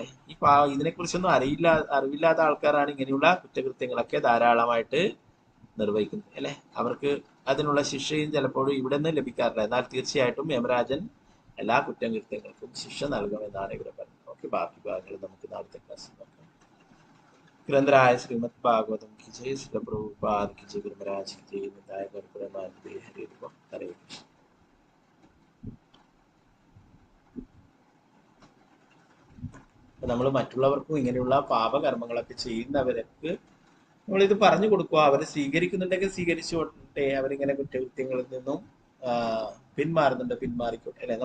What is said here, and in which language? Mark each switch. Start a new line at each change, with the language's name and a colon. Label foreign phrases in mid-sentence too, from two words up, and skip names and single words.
Malayalam: ഈ ഇതിനെക്കുറിച്ചൊന്നും അറിവില്ലാത്ത ആൾക്കാരാണ് ഇങ്ങനെയുള്ള കുറ്റകൃത്യങ്ങളൊക്കെ ധാരാളമായിട്ട് നിർവഹിക്കുന്നത് അല്ലെ. അവർക്ക് അതിനുള്ള ശിക്ഷയും ചിലപ്പോഴും ഇവിടെ നിന്ന് ലഭിക്കാറില്ല. എന്നാൽ തീർച്ചയായിട്ടും യമരാജൻ എല്ലാ കുറ്റകൃത്യങ്ങൾക്കും ശിക്ഷ നൽകുമെന്നാണ് ഇവിടെ പറയുന്നത്. ഓക്കെ, ബാക്കി ഭാഗങ്ങൾ നമുക്ക് നാളത്തെ ക്ലാസ്സിൽ നോക്കാം.
Hindi: ഗ്രന്ഥരായ ശ്രീമദ് ഭാഗവതം की जय, श्री प्रभुपाद की जय, गुरुमहाराज की जय,
Bangla: নিতাই গৌরপ্রেমানন্দে
Hindi: हरे कृष्ण हरे कृष्ण.
Malayalam: നമ്മൾ മറ്റുള്ളവർക്കും ഇങ്ങനെയുള്ള പാപകർമ്മങ്ങളൊക്കെ ചെയ്യുന്നവർക്ക് നമ്മളിത് പറഞ്ഞു കൊടുക്കുക. അവർ സ്വീകരിക്കുന്നുണ്ടെങ്കിൽ സ്വീകരിച്ചോട്ടെ, അവരിങ്ങനെ കുറ്റകൃത്യങ്ങളിൽ നിന്നും പിന്മാറിക്കോട്ടെ അല്ലെ.